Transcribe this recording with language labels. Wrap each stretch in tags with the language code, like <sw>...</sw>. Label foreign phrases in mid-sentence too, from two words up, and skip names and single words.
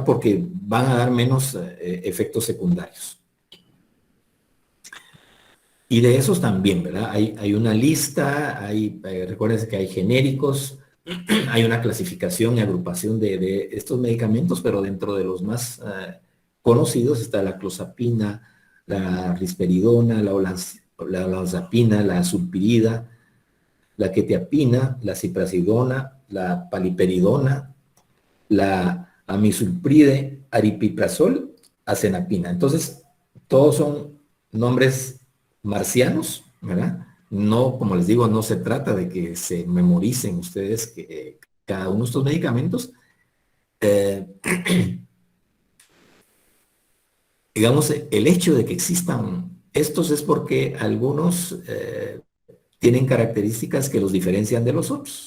<es>Porque van a dar menos efectos secundarios. Y de esos también, ¿verdad? Hay una lista, recuérdense que hay genéricos, hay una clasificación y agrupación de estos medicamentos, pero dentro de los más conocidos está la clozapina, la risperidona, la olanzapina, la sulpirida, la quetiapina, la ciprasidona, la paliperidona, la amisulpride, aripiprazol, acenapina. Entonces, todos son nombres marcianos, ¿verdad? No, como les digo, no se trata de que se memoricen ustedes cada uno de estos medicamentos. Eh, digamos, el hecho de que existan estos es porque algunos tienen características que los diferencian de los otros.</es>